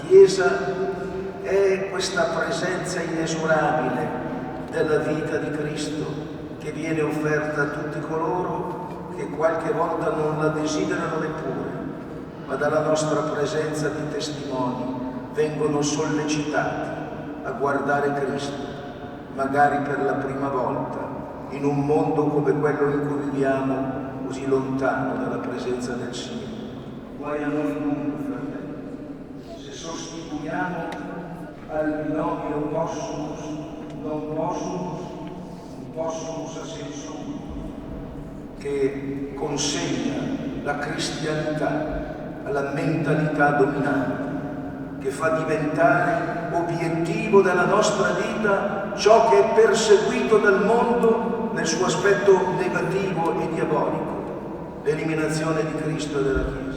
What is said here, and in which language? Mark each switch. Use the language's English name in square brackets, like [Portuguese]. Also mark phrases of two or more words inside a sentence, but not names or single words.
[Italian] Chiesa è questa presenza inesorabile della vita di Cristo che viene offerta a tutti coloro che qualche volta non la desiderano neppure, ma dalla nostra presenza di testimoni vengono sollecitati a guardare Cristo, magari per la prima volta, in un mondo come quello in cui viviamo, così lontano dalla presenza del Signore. Guai a noi dunque, fratelli, se sostituiamo al binomio [Latin] possumus, non possumus, [Italian] un possumus a senso unico, che consegna la cristianità alla mentalità dominante, che fa diventare obiettivo della nostra vita ciò che è perseguito dal mondo nel suo aspetto negativo e diabolico, l'eliminazione di Cristo e della Chiesa.